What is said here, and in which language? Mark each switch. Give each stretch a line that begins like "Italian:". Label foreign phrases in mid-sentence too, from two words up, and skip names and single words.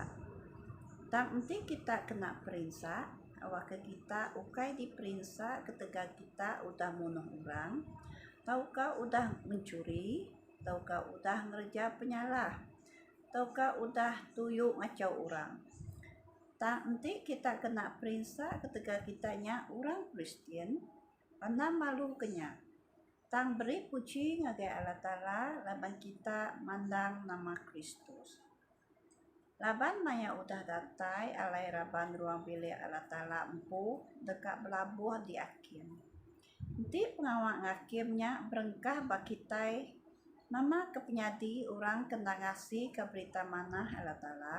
Iban: Tang nanti kita kena perintah, awak ke kita ukai diperintah ketega kita udah munuh orang, taukah udah mencuri, taukah udah ngerja penyalah, taukah udah tuyuk ngacau orang. Tak nanti kita kena perintah ketika kitanya orang Kristen, karena malu kenya. Tang beri puji ngagai Allah Ta'ala, laban kita mandang nama Kristus. Laban maya udah datai alai raban ruang bilik Allah Ta'ala empu dekat belabuh di akim. Nanti pengawak ngakimnya berengkah bakitai nama kepenyadi orang kena ngasih ke berita manah Allah Ta'ala.